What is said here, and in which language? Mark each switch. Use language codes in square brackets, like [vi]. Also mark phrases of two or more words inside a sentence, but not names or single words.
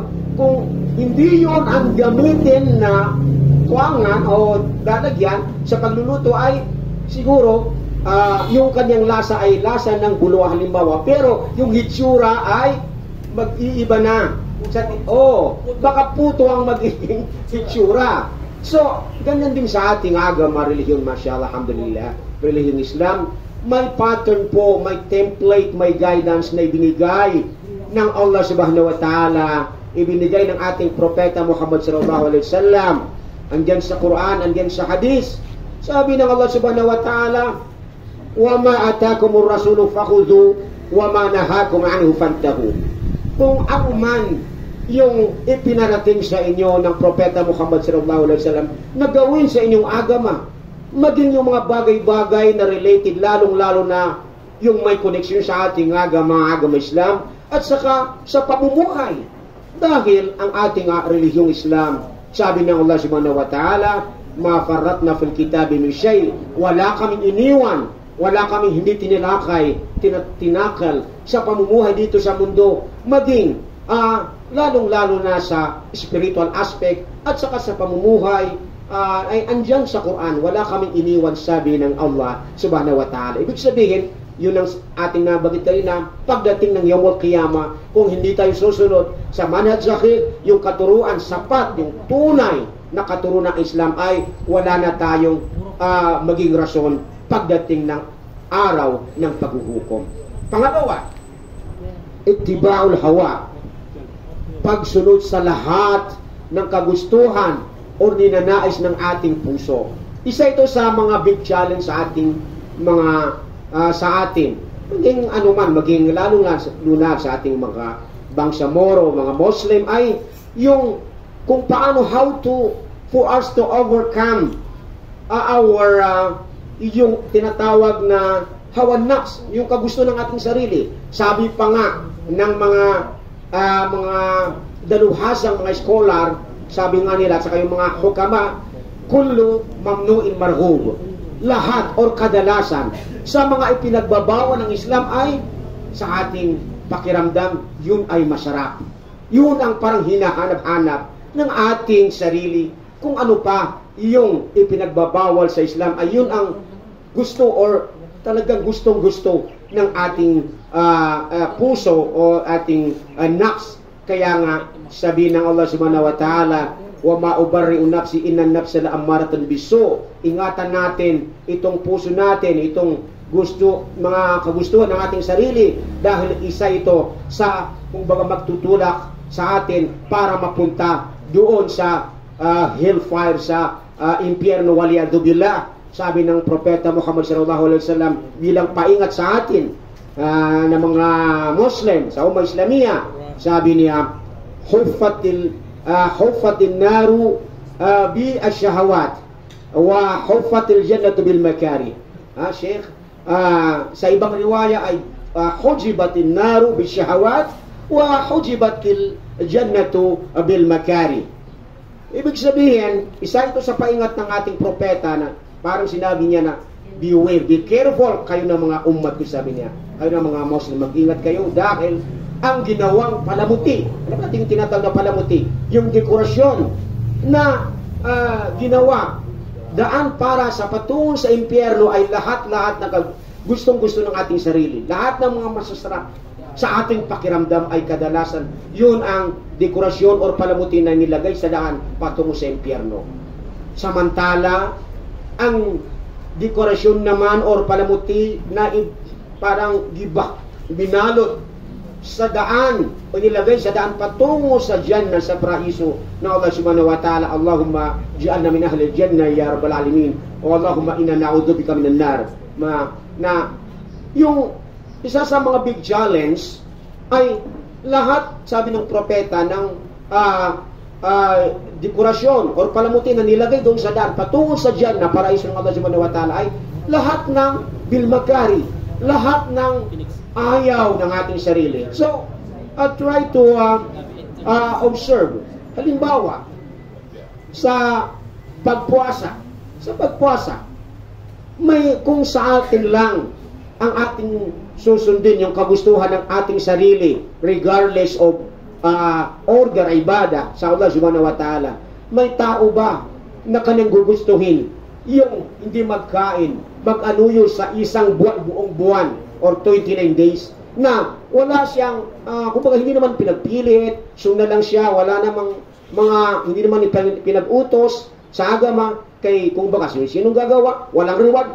[tl] Kung hindi yun ang gamitin na tuwangan o lalagyan sa pagluluto ay siguro yung kanyang lasa ay lasa ng bulwa halimbawa, pero yung hitsura ay mag-iiba na. Baka puto ang magiging hitsura. So, ganyan din sa ating agama relihiyon, [ar] ما شاء الله، الحمد لله, [tl] relihiyon Islam, may pattern po, may template, may guidance na ibinigay ng [ar] الله سبحانه وتعالى, [tl] ibinigay ng ating propeta [ar] محمد صلى الله عليه وسلم. [tl] Andyan sa Quran, andyan sa hadis. Sabi ng [ar] الله سبحانه وتعالى, وَمَا أَتَاكُمُ الرَّسُولُ فَخُذُوا وَمَا نَهَاكُمْ عَنْهُ فَانْتَهُوا. [tl] Kung ako man yung ipinarating sa inyo ng propeta [ar] محمد صلى الله عليه وسلم [tl] na gawin sa inyong agama, maging yung mga bagay-bagay na related, lalong-lalo na yung may koneksyon sa ating agama Islam, at saka sa pamumuhay. Dahil ang ating relihiyong Islam, sabi ng [ar] الله سبحانه وتعالى, ما فرطنا في الكتاب من شيء, [tl] wala kaming iniwan, wala kaming hindi tinilakay, tinakal sa pamumuhay dito sa mundo, maging lalong-lalo na sa [en] spiritual aspect [tl] at saka sa pamumuhay, ay andyan sa Quran, wala kaming iniwan, sabi ng [ar] الله سبحانه وتعالى. [tl] Ibig sabihin, yun ang ating nabanggit kanina, pagdating ng [ar] يوم القيامة, [tl] kung hindi tayo susunod sa [ar] منهج صحيح, [tl] yung katuruan sapat, yung tunay na katuruan ng Islam, ay wala na tayong maging rason pagdating ng araw ng paghuhukom. Pangalawa, [ar] اتباع الهوى, [tl] pagsunod sa lahat ng kagustuhan o ninanais ng ating puso. Isa ito sa mga [en] big challenge [tl] sa ating mga sa atin, maging anuman, maging lalo-lalo sa ating mga bangsamoro, mga Muslim, ay yung kung paano, [en] for us to overcome our [tl] yung tinatawag na [ar] هوى نفس, [tl] yung kagusto ng ating sarili. Sabi pa nga ng mga daluhasang mga scholar, sabi nga nila, saka yung mga hukama, [ar] كل ممنوع مرغوب, [tl] lahat or kadalasan sa mga ipinagbabawal ng Islam ay sa ating pakiramdam, yun ay masarap. Yun ang parang hinahanap-hanap ng ating sarili. Kung ano pa yung ipinagbabawal sa Islam ay yun ang gusto or talagang gustong-gusto ng ating puso o ating nafs. Kaya nga sabi ng [ar] الله سبحانه وتعالى, وما أبرئ نفسي إن النفس لأمارة بالسوء. [tl] Ingatan natin itong puso natin, itong gusto, mga kagustuhan ng ating sarili, dahil isa ito sa kumbaga magtutulak sa atin para mapunta doon sa hellfire, sa impyerno, [ar] والعياذ بالله. [tl] Sabi ng propeta [ar] محمد صلى الله عليه وسلم [tl] bilang paingat sa atin na mga Muslim sa [ar] الأمة الإسلامية, [tl] sabi niya, [ar] حفت النار بالشهوات وحفت الجنة بالمكاره. [tl] Sheikh, sa ibang riwaya ay [ar] حجبت النار بالشهوات وحجبت الجنة بالمكاره. [tl] Ibig sabihin, isa ito sa paingat ng ating propeta na parang sinabi niya na [en] beware, be careful [tl] kayo ng mga ummat ko, sabi niya, kayo ng mga Muslim, mag-ingat kayo dahil ang ginawang palamuti, alam natin yung tinatawag na palamuti, yung dekorasyon na ginawa daan para sa patungo sa impyerno ay lahat-lahat na gustong-gusto ng ating sarili. Lahat ng mga masasarap sa ating pakiramdam ay kadalasan yun ang dekorasyon or palamuti na nilagay sa daan patungo sa impyerno. Samantala, ang dekorasyon naman or palamuti na parang binalot sa daan o nilagay sa daan patungo sa Jannah, sa paraiso na [ar] الله سبحانه وتعالى، اللهم اجعلنا من أهل الجنة يا رب العالمين, [tl] o [ar] اللهم إنا نعوذ بك من النار. [tl] Na yung isa sa mga [en] big challenge [tl] ay lahat, sabi ng propeta, ng dekorasyon or palamuti na nilagay doon sa daan patungo sa diyan na paraiso ng [ar] الله سبحانه وتعالى [tl] ay lahat ng bilmagari, lahat ng ayaw ng ating sarili. [en] So, try to observe. [tl] Halimbawa, sa pagpuasa, may kung sa atin lang ang ating susundin yung kagustuhan ng ating sarili [en] regardless of order, [tl] ibada sa [ar] الله سبحانه وتعالى. [tl] May tao ba na kanyang gugustuhin yung hindi magkain, mag-anuyo sa isang buong buwan or 29 days na wala siyang, kumbaga hindi naman pinagpilit, suna lang siya, wala namang hindi naman pinag-utos sa agama, kay kung baka sinong gagawa, walang reward.